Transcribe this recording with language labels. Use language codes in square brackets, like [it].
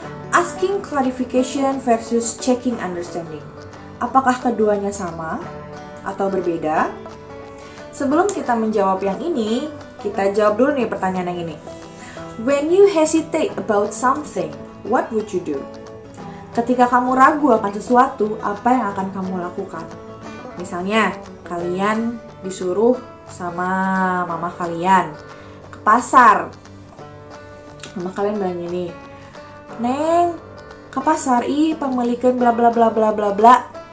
[en] Asking clarification versus checking understanding. [id] Apakah keduanya sama atau berbeda? Sebelum kita menjawab yang ini, kita jawab dulu nih pertanyaan yang ini. [en] When you hesitate about something, what would you do? [id] Ketika kamu ragu akan sesuatu, apa yang akan kamu lakukan? Misalnya, kalian disuruh sama mama kalian ke pasar. Mama kalian bilang gini, "Neng, ke pasar pemelikan bla bla bla bla bla bla."